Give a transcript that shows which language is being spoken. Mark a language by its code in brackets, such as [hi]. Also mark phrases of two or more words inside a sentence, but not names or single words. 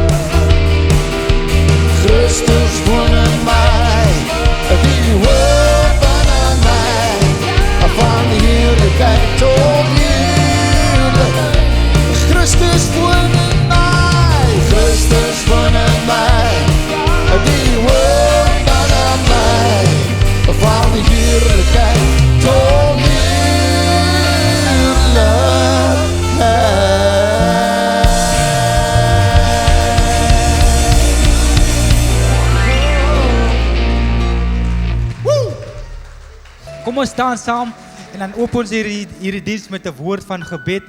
[nl] Christus woont in mij, die woont binnen mij. Van heerlijkheid tot heerlijkheid, Christus woont in mij. Christus woont in mij, die woont binnen mij. Van heerlijkheid tot [af] Kom ons staan saam en dan open ons hierdie diens met 'n woord van gebed.